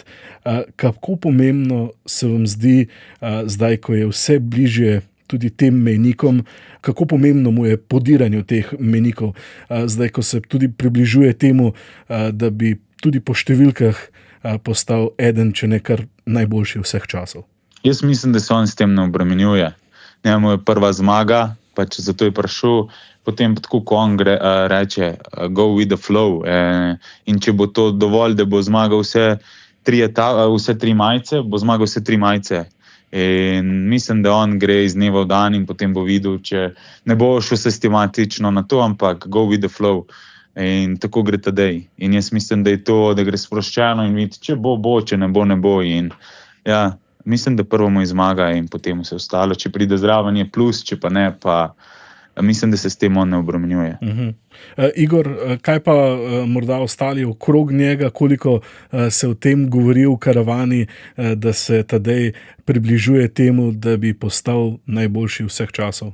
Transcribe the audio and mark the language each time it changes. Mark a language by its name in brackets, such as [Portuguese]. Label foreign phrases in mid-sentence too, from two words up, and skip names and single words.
[Slovenian] Kako pomembno se vam zdi zdaj, ko je vse bližje tudi tem mejnikom, kako pomembno mu je podiranje teh mejnikov, zdaj, ko se tudi približuje temu, da bi tudi po številkah postal eden, če ne kar najboljši vseh časov? Jaz mislim, da se on s tem ne obremenjuje. Njemu je prva zmaga, pač zato je prišel, potem tako, ko on reče [English] go with the flow. [Slovenian] In če bo to dovolj, da bo zmagal vse 3 majice, bo zmagal vse 3 majice. In mislim, da on gre iz dneva v dan in potem bo videl, če ne bo šel sistematično na to, ampak [English] go with the flow. [Slovenian] In tako gre Tadej. In jaz mislim, da je to, da gre sproščeno in vidi, če bo, če ne bo, ne bo. In ja, mislim, da prvo mu zmaga in potem vse ostalo. Če pride zraven je plus, če pa ne, pa mislim, da se s tem on ne obremenjuje. Igor, kaj pa morda ostali okrog njega, koliko se o tem govori v karavani, da se Tadej približuje temu, da bi postal najboljši vseh časov?